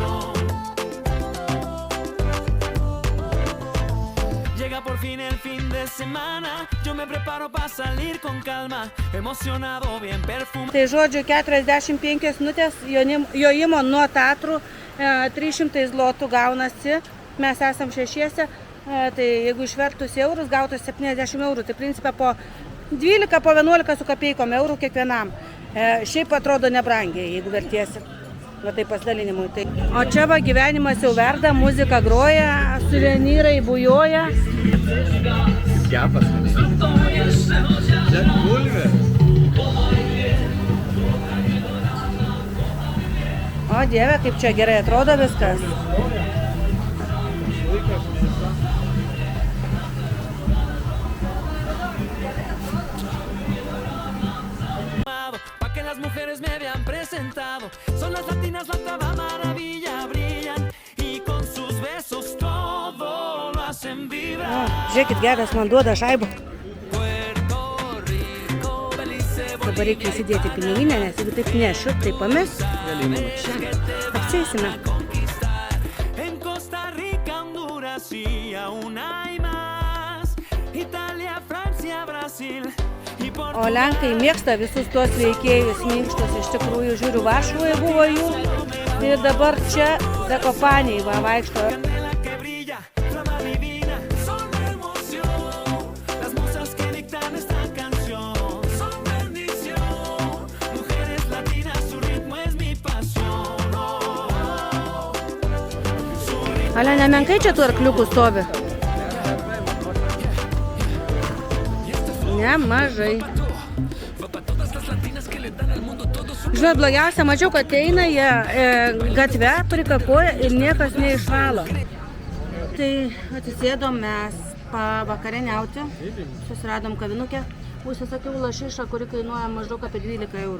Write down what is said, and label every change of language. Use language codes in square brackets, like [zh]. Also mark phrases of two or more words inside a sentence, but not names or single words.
[es] Llega por fin el fin de semana yo me preparo para salir con calma, emocionado, bien perfumado. [lt] Tai žodžiu, 45 minutės jojimo nuo Tatrų, 300 zlotų gaunasi, mes esam šešiese, tai jeigu išvertus eurus, gautų 70 eurų, tai principė po 12, po 11 su kapeikom eurų kiekvienam. Šiaip atrodo nebrangiai, jeigu vertiesi. Va tai pasidalinimui. Tai. O čia va gyvenimas jau verda, muzika groja, suvenyrai bujoja. Kepas. Čia bulvė. O Dieve, kaip čia gerai atrodo viskas. [es] Pa' que las mujeres me vean presentado. Son las latinas la octava maravilla, brillan y con sus besos todo lo hacen vibrar. [lt] Žiūrėkit, geras man duoda šaibą. [es] Puerto Rico, Belice, [lt] Dabar reikia įsidėti piniginę, nes jeigu taip nešu, tai pames. Apsėsime. [es] en Costa Rica, Honduras y aún hay más. Italia, Francia, Brasil y [lt] O Lenkai mėgsta visus tuos veikėjus minkštus, iš tikrųjų žiūriu, Varšuvoje buvo jų ir dabar čia Zakopaniai va vaikšto. [es] Candela que brilla, flama divina, son emoción. Las musas que dictan esta canción son bendición. Mujeres latinas, su ritmo es mi pasión. Oh, su ritmo. [lt] Ale, nemenkai čia tų arkliukų stovi? Nemažai. Žinot, blogiausia, mačiau, kad eina jie gatve, prikakoja ir niekas neišvalo. Tai atsisėdom mes pavakarieniauti, susiradom kavinukę, užsisakiau lašišą, kuri kainuoja maždaug apie 12 eurų.